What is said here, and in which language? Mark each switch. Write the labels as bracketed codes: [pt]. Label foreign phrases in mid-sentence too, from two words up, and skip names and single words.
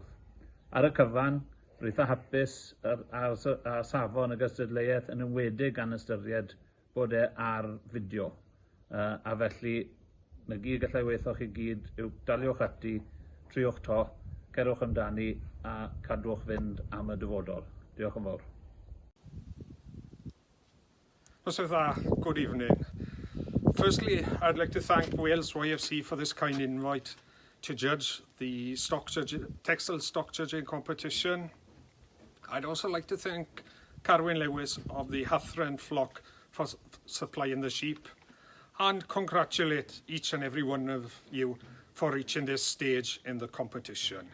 [cy] Ar y cyfan, rwy'n eitha hapus a safon y gystadleuaeth yn enwedig gan ystyried bod e ar fideo. A felly, na gyd gallai weithio chi gyd yw daliwch ati, triwch to, cerwch amdani a cadwch fynd am y dyfodol. Diolch yn fawr. [en] Good evening. Firstly, I'd like to thank Wales YFC for this kind invite to judge the textile stock judging competition. I'd also like to thank Carwyn Lewis of the Hathren flock for supplying the sheep, and congratulate each and every one of you for reaching this stage in the competition.